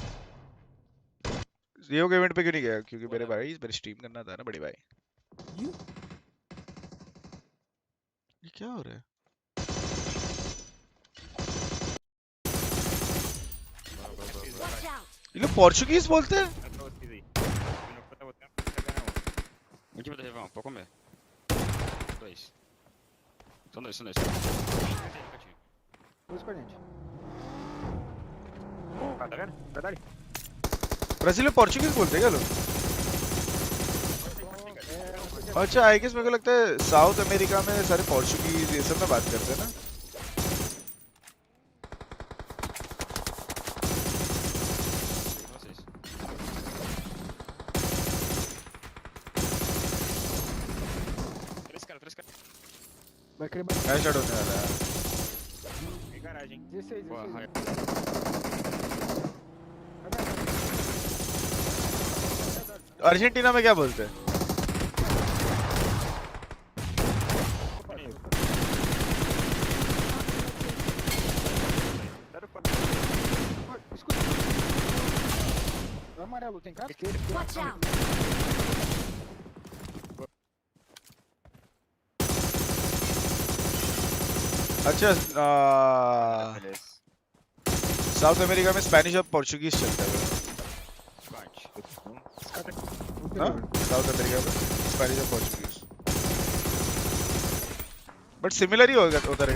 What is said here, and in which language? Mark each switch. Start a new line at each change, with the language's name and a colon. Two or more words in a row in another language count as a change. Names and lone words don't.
Hindi: रियो के इवेंट पे क्यों नहीं गया? क्योंकि मेरे भाई मेरे स्ट्रीम करना था ना बड़े भाई। ये क्या हो रहा है? ये लोग पोर्चुगीज बोलते हैं?
Portuguese: Aqui vou levar um pouco comer. Dois. São dois. Dois com a gente. Tá vendo? Tá ali.
Hindi: ब्राजील में पोर्चुगीज बोलते हैं क्या लोग? अच्छा
English: I guess
Hindi: मेरे को लगता है साउथ अमेरिका में सारे पोर्चुगीज ये सब में बात करते हैं ना। मैच स्टार्ट होने वाला है।
Portuguese: Garagem. 16.
Hindi: अर्जेंटीना में क्या बोलते हैं?
Portuguese: Amarelo, tem cara?
English: Watch out.
Hindi: अच्छा साउथ अमेरिका में स्पेनिश और पोर्चुगीज चलता है। साउथ अमेरिका में स्पेनिश और पोर्चुगीज, बट सिमिलर ही होता रहेगा।